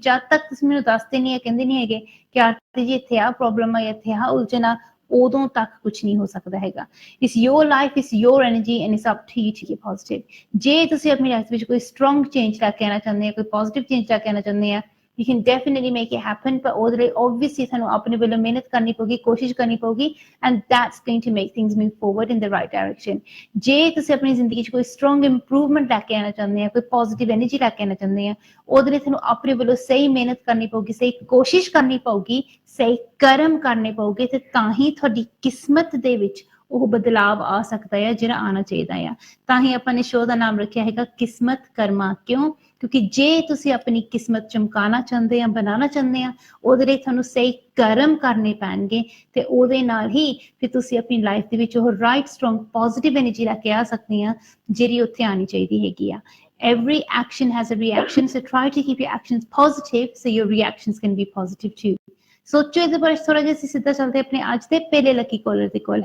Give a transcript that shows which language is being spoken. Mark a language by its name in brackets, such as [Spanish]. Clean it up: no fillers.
[Punjabi] ਜਦ ਤੱਕ ਤੁਸੀਂ ਮੈਨੂੰ ਦੱਸਦੇ ਨਹੀਂ ਹੈ, ਕਹਿੰਦੇ ਨਹੀਂ ਹੈਗੇ ਕਿ ਆਰਤੀ ਜੀ ਇੱਥੇ ਆ ਪ੍ਰੋਬਲਮ ਆ, ਇੱਥੇ ਆ ਉਲਝਣ ਆ, ਉਦੋਂ ਤੱਕ ਕੁਝ ਨਹੀਂ ਹੋ ਸਕਦਾ ਹੈਗਾ। [English] It's your life, it's your energy and it's up to you to be positive. [Punjabi] ਜੇ ਤੁਸੀਂ ਆਪਣੀ ਲਾਈਫ ਵਿੱਚ ਕੋਈ ਸਟਰੋਂਗ ਚੇਂਜ ਲੈ ਕੇ ਆਉਣਾ ਚਾਹੁੰਦੇ ਆ, ਕੋਈ ਪੋਜ਼ਿਟਿਵ ਚੇਂਜ ਲੈ ਕੇ ਆਉਣਾ ਚਾਹੁੰਦੇ ਆ, [English] you can definitely make it happen। [Punjabi] ਪਰ ਉਹਦੇ ਲਈ obviously ਤੁਹਾਨੂੰ ਆਪਣੇ ਵੱਲੋਂ ਮਿਹਨਤ ਕਰਨੀ ਪਊਗੀ, ਕੋਸ਼ਿਸ਼ ਕਰਨੀ ਪਊਗੀ, [English] and that's going to make things move forward in the right direction। [Punjabi] ਜੇ ਤੁਸੀਂ ਆਪਣੀ ਜ਼ਿੰਦਗੀ 'ਚ ਕੋਈ ਸਟਰੋਂਗ ਇੰਪਰੂਵਮੈਂਟ ਲੈ ਕੇ ਆਉਣਾ ਚਾਹੁੰਦੇ ਆ, ਕੋਈ ਪੋਜ਼ਿਟਿਵ ਐਨਰਜੀ ਲੈ ਕੇ ਆਉਣਾ ਚਾਹੁੰਦੇ ਆ, ਉਹਦੇ ਲਈ ਤੁਹਾਨੂੰ ਆਪਣੇ ਵੱਲੋਂ ਸਹੀ ਮਿਹਨਤ ਕਰਨੀ ਪਊਗੀ, ਸਹੀ ਕੋਸ਼ਿਸ਼ ਕਰਨੀ ਪਊਗੀ, ਸਹੀ ਕਰਮ ਕਰਨੇ ਪਊਗੇ, ਤੇ ਤਾਂ ਹੀ ਤੁਹਾਡੀ ਕਿਸਮਤ ਦੇ ਵਿੱਚ ਉਹ ਬਦਲਾਵ ਆ ਸਕਦਾ ਹੈ ਜਿਹੜਾ ਆਉਣਾ ਚਾਹੀਦਾ ਆ। ਤਾਂ ਹੀ ਆਪਾਂ ਨੇ ਸ਼ੋਅ ਦਾ ਨਾਮ ਰੱਖਿਆ ਹੈਗਾ ਕਿਸਮਤ ਕਰਮਾ। ਕਿਉਂ? ਕਿਉਂਕਿ ਜੇ ਤੁਸੀਂ ਆਪਣੀ ਕਿਸਮਤ ਚਮਕਾਉਣਾ ਚਾਹੁੰਦੇ ਆ, ਬਣਾਉਣਾ ਚਾਹੁੰਦੇ ਆ, ਉਹਦੇ ਲਈ ਤੁਹਾਨੂੰ ਸਹੀ ਕਰਮ ਕਰਨੇ ਪੈਣਗੇ, ਤੇ ਉਹਦੇ ਨਾਲ ਹੀ ਫਿਰ ਤੁਸੀਂ ਆਪਣੀ ਲਾਈਫ ਦੇ ਵਿੱਚ ਉਹ ਰਾਈਟ ਸਟਰੋਂਗ ਪੋਜ਼ਿਟਿਵ ਐਨਰਜੀ ਲੈ ਕੇ ਆ ਸਕਦੇ ਆ, ਜਿਹੜੀ ਉੱਥੇ ਆਉਣੀ ਚਾਹੀਦੀ ਹੈਗੀ ਆ। [English] Every action has a reaction, so try to keep your actions positive so your reactions can be positive too। [Punjabi] ਸੋਚੋ ਇਹਦੇ ਬਾਰੇ ਥੋੜਾ ਜਿਹਾ। ਅਸੀਂ ਸਿੱਧਾ ਚੱਲਦੇ ਆਪਣੇ ਅੱਜ ਦੇ ਪਹਿਲੇ ਲੱਕੀ ਕਾਲਰ ਦੇ ਕੋਲ।